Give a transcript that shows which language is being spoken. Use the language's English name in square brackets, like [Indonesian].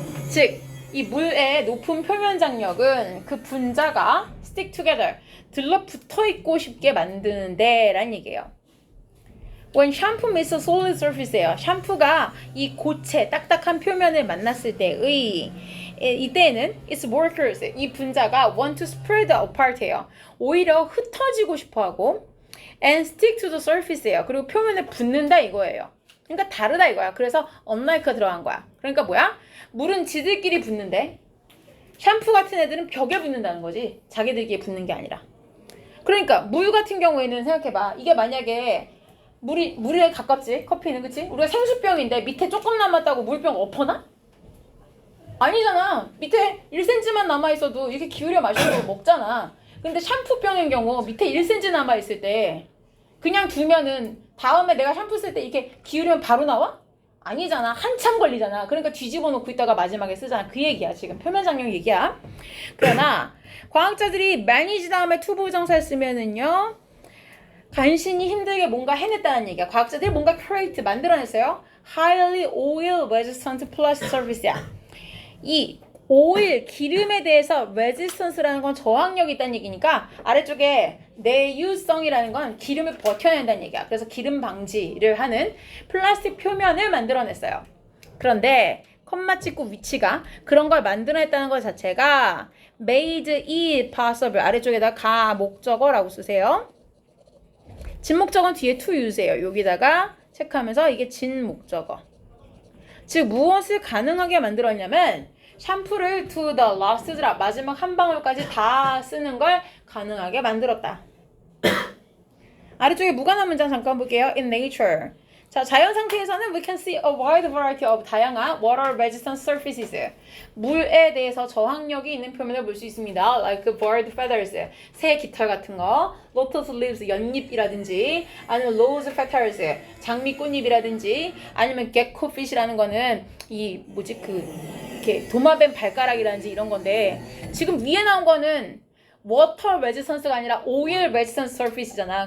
[Korean] 즉, 이 물의 높은 표면 장력은 그 분자가 [English] stick together, [Korean] 들러붙어 있고 싶게 만드는데 라는 얘기예요. [English] When shampoo meets a solid surface예요. [Korean] 샴푸가 이 고체, 딱딱한 표면을 만났을 때의 이때에는 [English] it's more curious. [Korean] 이 분자가 [English] want to spread apart예요. [Korean] 오히려 흩어지고 싶어하고 [English] and stick to the surface예요. [Korean] 그리고 표면에 붙는다 이거예요. 그러니까 다르다 이거야. 그래서 unlike가 들어간 거야. 그러니까 뭐야? 물은 지들끼리 붙는데 샴푸 같은 애들은 벽에 붙는다는 거지. 자기들끼리 붙는 게 아니라. 그러니까 물 같은 경우에는 생각해봐. 이게 만약에 물에 가깝지? 커피는 그치? 우리가 생수병인데 밑에 조금 남았다고 물병 엎어나? 아니잖아. 밑에 1cm만 남아있어도 이렇게 기울여 마시고 먹잖아. 근데 샴푸병인 경우 밑에 1cm 남아있을 때 그냥 두면은 다음에 내가 샴푸 쓸 때 이렇게 기울이면 바로 나와? 아니잖아. 한참 걸리잖아. 그러니까 뒤집어 놓고 있다가 마지막에 쓰잖아. 그 얘기야. 지금 표면 장력 얘기야. 그러나 과학자들이 manage 다음에 to 부정사를 쓰면은요. 간신히 힘들게 뭔가 해냈다는 얘기야. 과학자들이 뭔가 create, 만들어냈어요. [English] Highly oil resistant plastic surface야. [Korean] 이 오일, 기름에 대해서 resistance라는 건 저항력이 있다는 얘기니까 아래쪽에 내유성이라는 건 기름을 버텨낸다는 얘기야. 그래서 기름 방지를 하는 플라스틱 표면을 만들어냈어요. 그런데 컴마 찍고 위치가 그런 걸 만들어냈다는 것 자체가 [English] made it possible. [Korean] 아래쪽에다 가 목적어라고 쓰세요. 진목적어는 뒤에 [English] to use [Korean] 예요. 여기다가 체크하면서 이게 진목적어. 즉 무엇을 가능하게 만들었냐면 샴푸를 [English] to the last drop, [Korean] 마지막 한 방울까지 다 쓰는 걸 가능하게 만들었다. 아래쪽에 무관한 문장 잠깐 볼게요. [English] In nature. [Korean] 자, 자연 상태에서는 [English] we can see a wide variety of [Korean] 다양한 [English] water resistant surfaces. [Korean] 물에 대해서 저항력이 있는 표면을 볼 수 있습니다. [English] Like bird feathers, [Korean] 새 깃털 같은 거, [English] lotus leaves, [Korean] 연잎이라든지, 아니면 [English] rose petals, [Korean] 장미 꽃잎이라든지, 아니면 [English] gecko fish [Korean] 라는 거는 이 뭐지 이렇게 도마뱀 발가락이라든지 이런 건데 지금 위에 나온 거는 워터 레지스턴스가 아니라 오일 레지스턴스 서피스잖아.